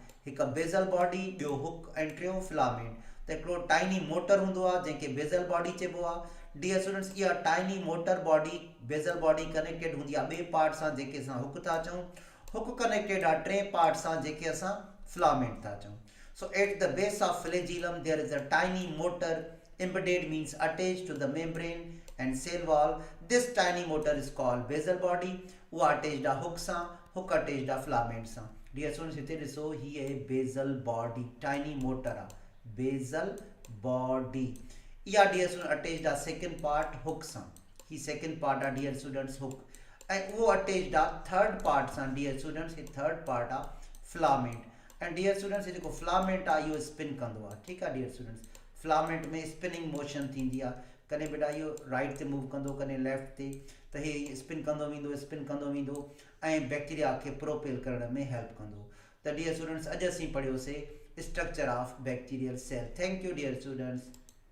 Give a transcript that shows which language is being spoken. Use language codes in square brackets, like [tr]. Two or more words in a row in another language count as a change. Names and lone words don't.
[sd] हिकु [en] basal body, [sd] ॿियो हुक ऐं टियों फिलामेंट. त हिकिड़ो [en] tiny motor [sd] हूंदो आहे जंहिंखे [en] basal body [sd] चइबो आहे. [en] dear students [sd] इहा [en] tiny motor body basal body connected [sd] हूंदी आहे ॿिए पार्ट सां जंहिंखे असां हुक था चऊं. हुक कनेक्टेड आहे टे पार्ट सां जंहिंखे असां फिलामेंट था चऊं. [en] so at the base of flagellum there is a tiny motor embedded means attached to the membrane and cell wall. This tiny motor is called basal body. [sd] वो attached आ hook सा, hook attached आ filament सा. [en] Dear students [sd] हिते ॾिसो ही है basal body, [en] tiny motor [sd] आ basal body. या [en] dear students [sd] attached आ [en] second part hook [sd] सा. ही [en] second part [sd] आ [en] dear students hook. [sd] ऐं वो attached आ [en] third part [sd] सा [en] dear students. [sd] ही [en] third part [sd] आ filament. [en] And dear students [sd] ये जेको filament आ इहो spin कंदो आ, ठीकु आहे [en] dear students. [sd] फिलामेंट में [en] spinning motion [sd] थींदी आहे. कॾहिं बेटा इहो राइट ते मूव कंदो, कॾहिं लेफ्ट ते, त हे स्पिन कंदो वेंदो ऐं बैक्टीरिया खे प्रोपेल करण में हेल्प कंदो. त [en] dear students [sd] अॼु असीं पढ़ियोसीं [en] structure of bacterial cell. thank you dear students.